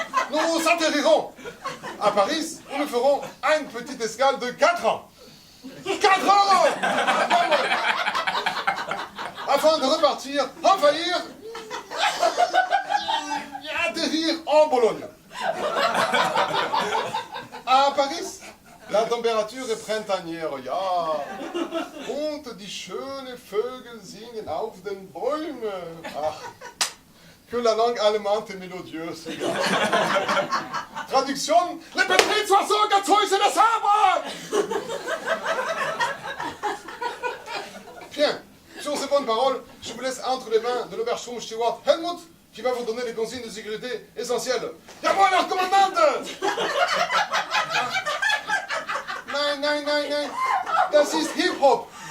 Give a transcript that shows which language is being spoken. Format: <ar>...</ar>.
<fr>Nous atterrirons à Paris, où nous ferons une petite escale de 4 ans. 4 ans. Afin de repartir, envahir et atterrir en Bologne. À Paris, la température est printanière, ja.</fr> <de>Und die schönen Vögel singen auf den Bäumen.</de> <fr>Ach, que la langue allemande est mélodieuse. Ja. Traduction, les petites oiseaux gâteux et les sabres. Bien, sur ces bonnes paroles, je vous laisse entre les mains de l'Obersturmsteward Helmut, qui va vous donner les consignes de sécurité essentielles.</fr> <de>Jawohl, Herr Kommandant! Nein, nein, nein, nein, das ist Hip-Hop.</de>